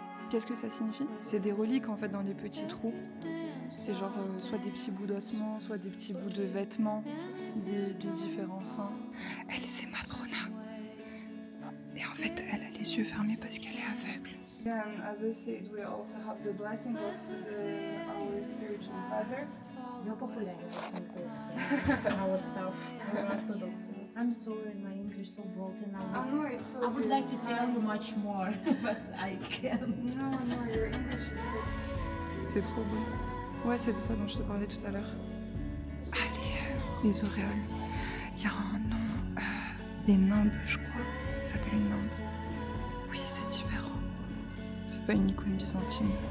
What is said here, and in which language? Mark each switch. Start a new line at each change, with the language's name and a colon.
French: Qu'est-ce que ça signifie? C'est des reliques en fait dans les petits trous. C'est genre soit des petits bouts d'ossements, soit des petits bouts de vêtements, des différents saints. Elle, c'est Matrona. Et en fait, elle a les yeux fermés parce qu'elle est aveugle.
English: As I said, we also have the blessing of our spiritual father. You're popular in this, our stuff, our Orthodox stuff. I'm sorry, my English is so broken. No, it's so I would like to tell you much more, but I can't. No, your English is so...
French: C'est trop beau. Ouais, c'est de ça dont je te parlais tout à l'heure. Allez, les auréoles. Il y a un nom, les nimbes, je crois. Ça s'appelle une nimbe. Oui, c'est différent. C'est pas une icône byzantine.